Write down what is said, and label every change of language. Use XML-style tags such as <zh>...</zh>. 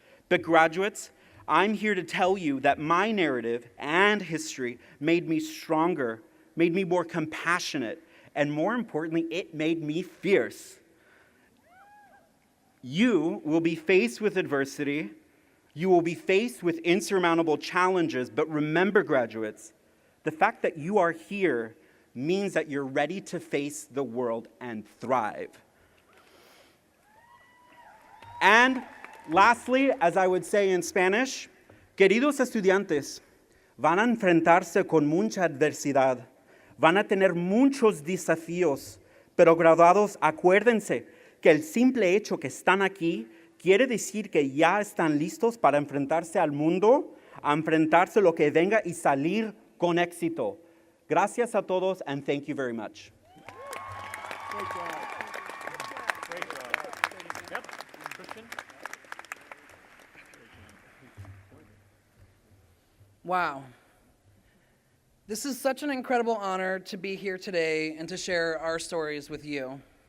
<en>But graduates, I'm here to tell you that my narrative and history made me stronger, made me more compassionate, and more importantly, it made me fierce. You will be faced with adversity. You will be faced with insurmountable challenges, but remember, graduates, the fact that you are here means that you're ready to face the world and thrive. And lastly, as I would say in Spanish,</en> <es>queridos estudiantes, van a enfrentarse con mucha adversidad, van a tener muchos desafíos, pero graduados, acuérdense que el simple hecho que están aquí quiere decir que ya están listos para enfrentarse al mundo, a enfrentarse lo que venga y salir con éxito. Gracias a todos,</es> <en>and thank you very much. Great job. Great job. Yep. Christian? Wow. This is such an incredible honor to be here today and to share our stories with you.</en>